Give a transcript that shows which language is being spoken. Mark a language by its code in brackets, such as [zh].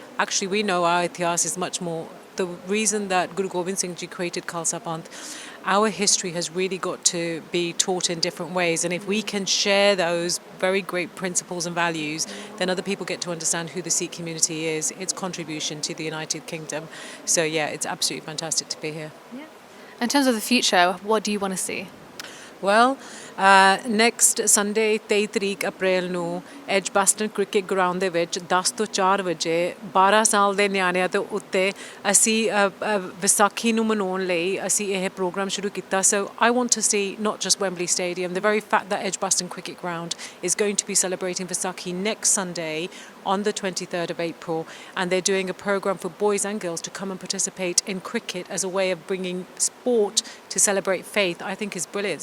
[en] Actually, we know our itihas is much more. The reason that Guru Gobind Singh Ji created Khalsa Panth, our history has really got to be taught in different ways. And if we can share those very great principles and values, then other people get to understand who the Sikh community is, its contribution to the United Kingdom. So yeah, it's absolutely fantastic to be here. Yeah. In terms of the future, what do you want to see? Well, next Sunday [pa] 23 ਤਰੀਕ ਅਪ੍ਰੈਲ ਨੂੰ ਐਜਬਾਸਟਨ cricket ground ਦੇ ਵਿੱਚ 10 ਤੋਂ 4 ਵਜੇ 12 ਸਾਲ ਦੇ ਨਿਆਣਿਆਂ ਦੇ ਉੱਤੇ ਅਸੀਂ ਵਿਸਾਖੀ ਨੂੰ ਮਨਾਉਣ ਲਈ ਅਸੀਂ ਇਹ ਪ੍ਰੋਗਰਾਮ ਸ਼ੁਰੂ ਕੀਤਾ. [en] So I want to see not just Wembley Stadium, the very fact that Edgbaston Cricket Ground is going to be celebrating Vaisakhi next Sunday on the 23rd of April, and they're doing a program for boys and girls to come and participate in cricket as a way of bringing sport to celebrate faith, I think is brilliant.